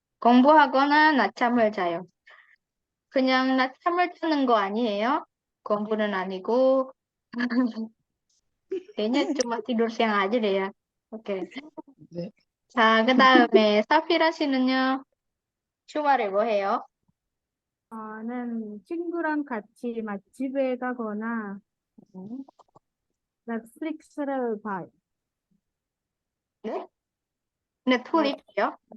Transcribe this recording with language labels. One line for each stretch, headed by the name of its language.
Korean: 공부하거나 낮잠을 자요. 그냥 낮잠을 자는 거 아니에요? 공부는 아니고
Indonesian: kayaknya cuma tidur siang aja deh ya. Oke.
Korean: 네. 자, 그다음에 사피라 씨는요? 주말에 뭐 해요? 저는 친구랑 같이 맛집에 가거나 넷플릭스를 봐요. 네? 넷플릭스요?